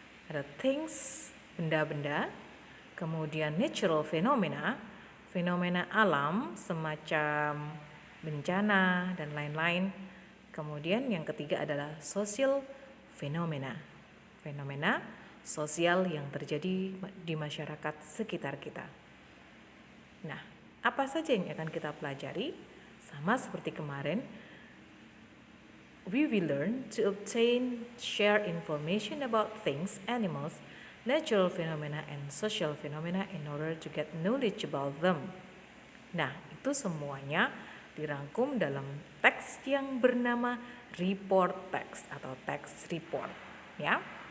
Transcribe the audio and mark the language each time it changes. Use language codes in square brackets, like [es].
[id] Ada things, benda-benda, kemudian natural phenomena, fenomena alam semacam bencana dan lain-lain. Kemudian yang ketiga adalah social phenomena, fenomena sosial yang terjadi di masyarakat sekitar kita. Nah, apa saja yang akan kita pelajari? Sama seperti kemarin, [en] we will learn to obtain, share information about things, animals, natural phenomena, and social phenomena in order to get knowledge about them. [id] Nah, itu semuanya dirangkum dalam teks yang bernama report text atau text report, ya.